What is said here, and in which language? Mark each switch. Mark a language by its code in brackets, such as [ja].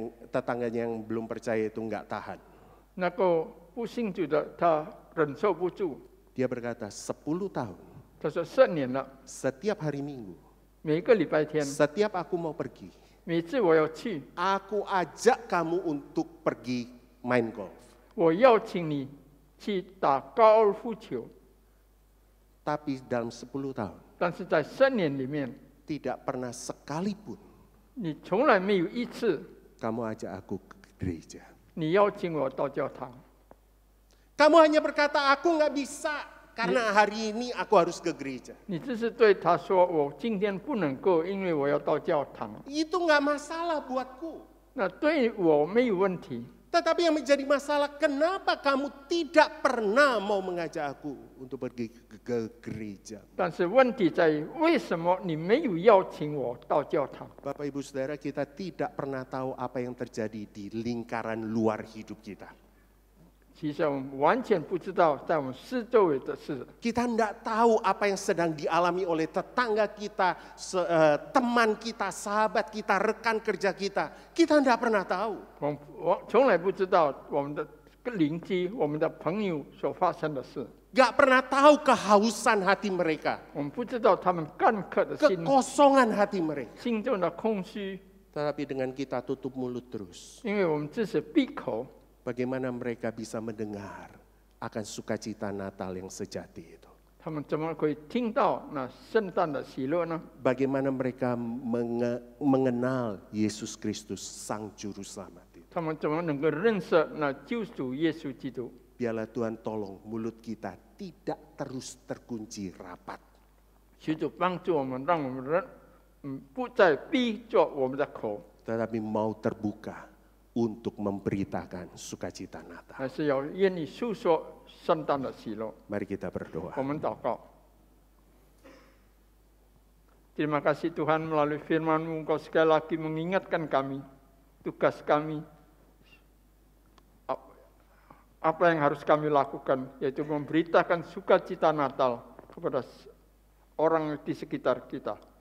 [id] Tetangganya yang belum percaya itu nggak tahan. [zh] 那个不信主的他忍受不住， [id] Dia berkata, 10 tahun, [zh] 他说10年了， [id] setiap hari Minggu, [zh] 每个礼拜天， [id] setiap aku mau pergi, [zh] 每次我要去， [id] aku ajak kamu untuk pergi main golf. [zh] 我邀请你去打高尔夫球， [id] Tapi dalam 10 tahun, [zh] 但是在10年里面， [id] tidak pernah sekalipun [zh] 你从来没有一次 [id] kamu ajak aku ke gereja. [zh] 你邀请我到教堂， [id] Kamu hanya berkata, aku nggak bisa karena hari ini aku harus ke gereja. [zh] 你只是对他说我今天不能够，因为我要到教堂。 [id] Itu nggak masalah buatku. [zh] 那对我没有问题， [id] Tetapi yang menjadi masalah, kenapa kamu tidak pernah mau mengajak aku untuk pergi ke gereja? [zh] 但是问题在于为什么你没有邀请我到教堂？ [id] Bapak Ibu Saudara, kita tidak pernah tahu apa yang terjadi di lingkaran luar hidup kita. [zh] 其实我们完全不知道在我们四周围的事。 [id] Kita tidak tahu apa yang sedang dialami oleh tetangga kita, teman kita, sahabat kita, rekan kerja kita. Kita tidak pernah tahu. [zh] 我从来不知道我们的邻居、我们的朋友所发生的事。 [id] Gak pernah tahu kehausan hati mereka, [zh] 我们不知道他们干渴的心， [id] kekosongan hati mereka. [zh] 心中的空虚， [id] Tetapi dengan kita tutup mulut terus, [zh] 因为我们只是闭口， [id] bagaimana mereka bisa mendengar akan sukacita Natal yang sejati itu? [zh] 他们怎么可以听到那圣诞的喜乐呢？ [id] Bagaimana mereka mengenal Yesus Kristus, Sang Juru Selamat itu? [zh] 他们怎么能够认识那救主耶稣基督？ [id] Biarlah Tuhan tolong mulut kita tidak terus terkunci rapat. [zh] 求主帮助我们，让我们人不再闭着我们的口， [id] Tetapi mau terbuka untuk memberitakan sukacita Natal. [zh] 还是要愿意诉说圣诞的喜乐。 [id] Mari kita berdoa. [zh] 我们祷告。 [id] Terima kasih Tuhan, melalui firman-Mu Engkau sekali lagi mengingatkan kami, tugas kami, apa yang harus kami lakukan, yaitu memberitakan sukacita Natal kepada orang di sekitar kita.